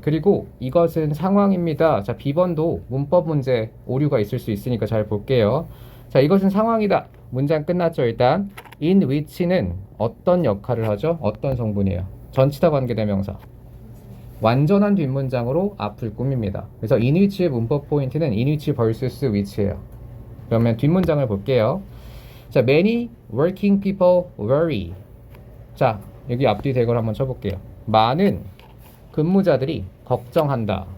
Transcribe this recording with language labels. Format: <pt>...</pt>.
<ko>그리고 이것은 상황입니다. 자, B번도 문법 문제 오류가 있을 수 있으니까 잘 볼게요. 자, 이것은 상황이다. 문장 끝났죠, 일단. in which는 어떤 역할을 하죠? 어떤 성분이에요? 전치사 관계대명사. 완전한 뒷문장으로 앞을 꾸밉니다. 그래서 in which의 문법 포인트는 in which vs which예요. 그러면 뒷문장을 볼게요.</ko> <en>자, many working people worry.</en> <ko>자, 여기 앞뒤 대결 한번 쳐볼게요. 많은 근무자들이 걱정한다.</ko>